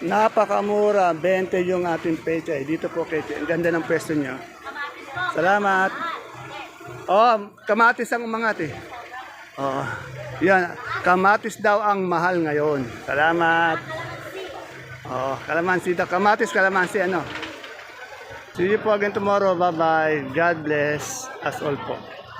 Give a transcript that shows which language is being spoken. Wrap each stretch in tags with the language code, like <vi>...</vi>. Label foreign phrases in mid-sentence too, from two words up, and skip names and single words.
<tl>Napakamura. 20 yung ating pechay. Dito po pechay. Ang ganda ng pwesto nyo. Salamat. Kamatis ang umangat eh. Yan. Kamatis daw ang mahal ngayon. Salamat. Kalamansi daw. Kamatis, kalamansi ano.</tl> <en>See you po again tomorrow. Bye-bye. God bless us all po.</en>